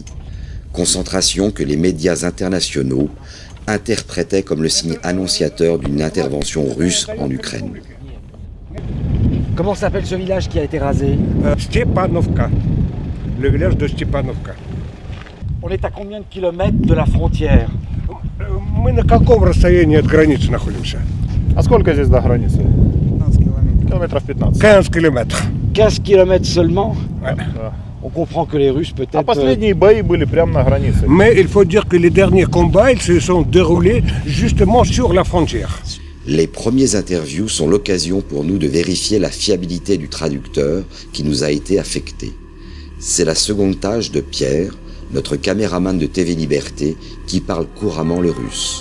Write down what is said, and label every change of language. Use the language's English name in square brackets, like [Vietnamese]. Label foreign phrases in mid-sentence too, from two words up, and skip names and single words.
[French] Concentration que les médias internationaux interprétaient comme le signe annonciateur d'une intervention russe en Ukraine. Comment s'appelle ce village qui a été rasé? Stepanovka, le village de Stepanovka. On est à combien de kilomètres de la frontière? [Russian] Мы на каком расстоянии от границы находимся? А сколько здесь до границы? 15 километров. Километров 15. 15 километров. [French] 15 kilomètres seulement? Ouais. On comprend que les Russes peut-être... [Russian] Последние бои были прямо на границе. [French] Mais il faut dire que les derniers combats, ils se sont déroulés justement sur la frontière. Les premiers interviews sont l'occasion pour nous de vérifier la fiabilité du traducteur qui nous a été affecté. C'est la seconde tâche de Pierre, notre caméraman de TV Liberté, qui parle couramment le russe.